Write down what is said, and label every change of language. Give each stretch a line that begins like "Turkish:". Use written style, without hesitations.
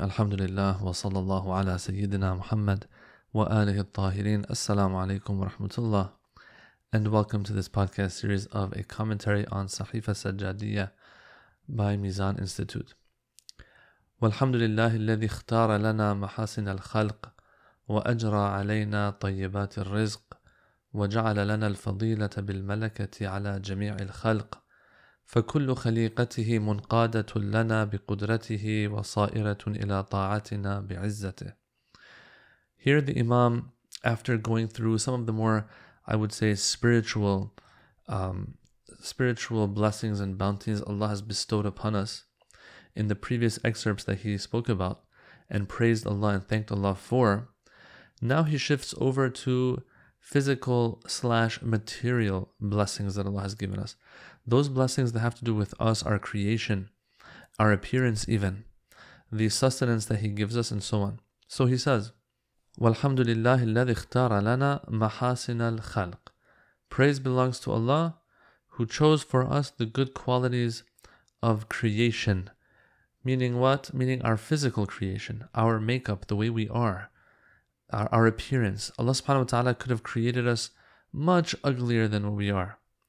Arabic: الحمد لله وصلى الله على سيدنا Muhammad wa alihi الطاهرين. Assalamu alaikum wa rahmatullah.
English: And welcome to this podcast series of a commentary on Sahifa Sajjadiyya by Mizan Institute.
Arabic: والحمد لله الذي اختار لنا محاسن الخلق وأجرى علينا طيبات الرزق وجعل لنا الفضيلة بالملكة على جميع الخلق فكل خليقته منقادة لنا بقدرته وصائرة إلى طاعتنا بعزته.
English: Here the Imam, after going through some of the more, I would say, spiritual blessings and bounties Allah has bestowed upon us in the previous excerpts that he spoke about and praised Allah and thanked Allah for, now he shifts over to physical/material blessings that Allah has given us. Those blessings that have to do with us, our creation, our appearance even, the sustenance that He gives us and so on. So he says,
Arabic: وَالْحَمْدُ لِلَّهِ الَّذِي اخْتَارَ لَنَا مَحَاسِنَ الْخَلْقِ.
English: Praise belongs to Allah who chose for us the good qualities of creation. Meaning what? Meaning our physical creation, our makeup, the way we are, our appearance. Allah subhanahu wa ta'ala could have created us much uglier than what we are.